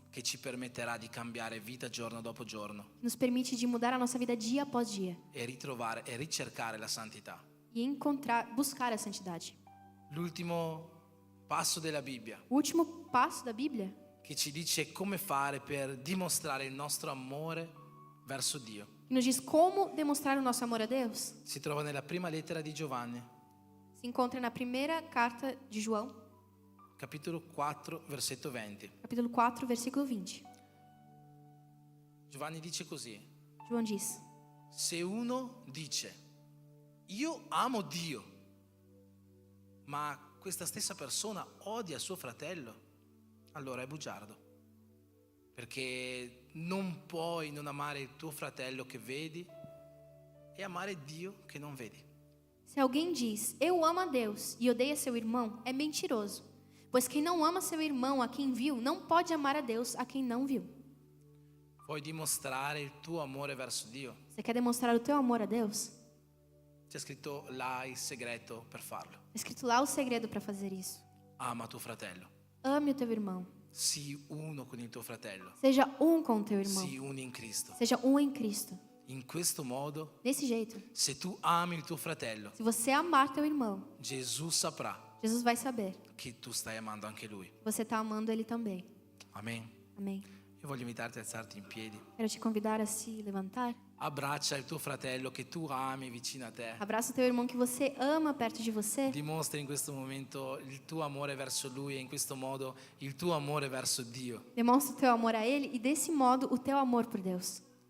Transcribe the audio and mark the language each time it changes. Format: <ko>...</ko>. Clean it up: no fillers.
<it>che ci permetterà di cambiare vita giorno dopo giorno</it> <pt>que nos permite de mudar a nossa vida dia após dia</pt> <it>e ritrovare e ricercare la santità.</it> <pt>e encontrar, buscar a santidade.</pt> <it>L'ultimo passo della Bibbia</it> <pt>O último passo da Bíblia</pt> <it>che ci dice come fare per dimostrare il nostro amore verso Dio</it> <pt>que nos diz como demonstrar o nosso amor a Deus</pt> <it>si trova nella prima lettera di Giovanni,</it> <pt>se encontra na primeira carta de João,</pt> <it>capitolo 4, versetto 20.</it> <pt>capítulo 4, versículo 20.</pt> <it>Giovanni dice così:</it> <pt>João diz:</pt> <it>se uno dice io amo Dio, ma questa stessa persona odia suo fratello, allora è bugiardo, perché non puoi non amare il tuo fratello che vedi e amare Dio che non vedi.</it> <pt>Se alguém diz, eu amo a Deus e odeia seu irmão, é mentiroso. Pois quem não ama seu irmão a quem viu, não pode amar a Deus a quem não viu.</pt> <it>Vuoi dimostrare il tuo amore verso Dio?</it> <pt>Você quer demonstrar o teu amor a Deus?</pt> <it>C'è scritto là il segreto per farlo.</it> <pt>Está escrito lá o segredo para fazer isso.</pt> <it>Ama tuo fratello.</it> <pt>Ame o teu irmão.</pt> <it>Sii uno con il tuo fratello.</it> <pt>Seja um com o teu irmão.</pt> <it>Sii uno in Cristo.</it> <pt>Seja um em Cristo.</pt> <it>In questo modo,</it> <pt>Desse jeito,</pt> <it>se tu ami il tuo fratello,</it> <pt>se você amar teu irmão,</pt> <it>Gesù saprà</it> <pt>Jesus vai saber</pt> <it>che tu stai amando anche lui.</it> <pt>que você está amando ele também.</pt> <it>Amen.</it> <pt>Amém.</pt> <it>Io voglio invitarti a alzarti in piedi.</it> <pt>Quero te convidar a se levantar.</pt> <it>Abbraccia il tuo fratello che tu ami vicino a te.</it> <pt>Abraça o teu irmão que você ama perto de você.</pt> <it>Dimostra in questo momento il tuo amore verso lui e in questo modo il tuo amore verso Dio.</it> <pt>Demonstra o teu amor a ele e desse modo o teu amor por Deus.</pt>